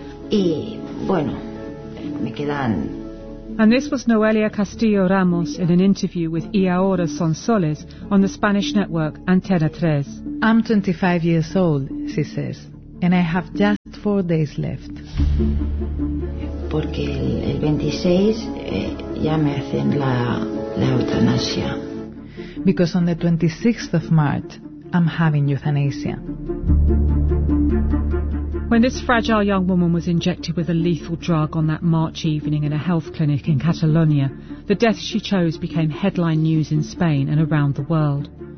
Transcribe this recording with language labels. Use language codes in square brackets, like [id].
[es] Y, bueno, me quedan... [en] And this was Noelia Castillo Ramos in an interview with Y Ahora Son Soles on the Spanish network Antena 3. I'm 25 years old, she says, and I have just 4 days left. [es] Porque el 26 ya me hacen la eutanasia. [en] Because on the 26th of March, I'm having euthanasia. When this fragile young woman was injected with a lethal drug on that March evening in a health clinic in Catalonia, the death she chose became headline news in Spain and around the world.